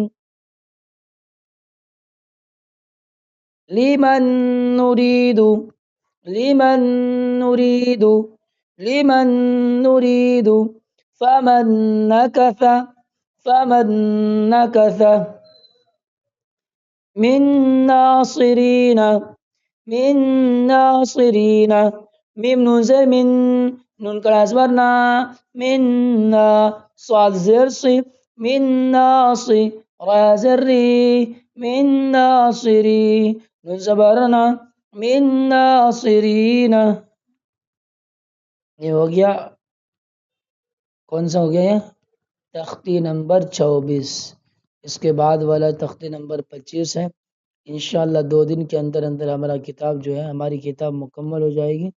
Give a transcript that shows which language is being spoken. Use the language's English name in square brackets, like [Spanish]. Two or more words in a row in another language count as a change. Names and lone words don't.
[Arabic] لمن نريد لمن نريد لمن نريد فمن نكث فمن نكث من ناصرين من ناصرين. [Urdu] میم نون سے من نون کا ازبرنا من صاد زر سی من ناصی را زری من ناصری نون زبرنا [Arabic] من ناصرین. [Urdu] یہ ہو گیا. کون سا ہو گیا یہ؟ تختی نمبر 26. اس کے بعد والا تختی نمبر 25 ہے. انشاءاللہ 2 دن کے اندر اندر ہمارا کتاب جو ہے ہماری کتاب مکمل ہو جائے گی.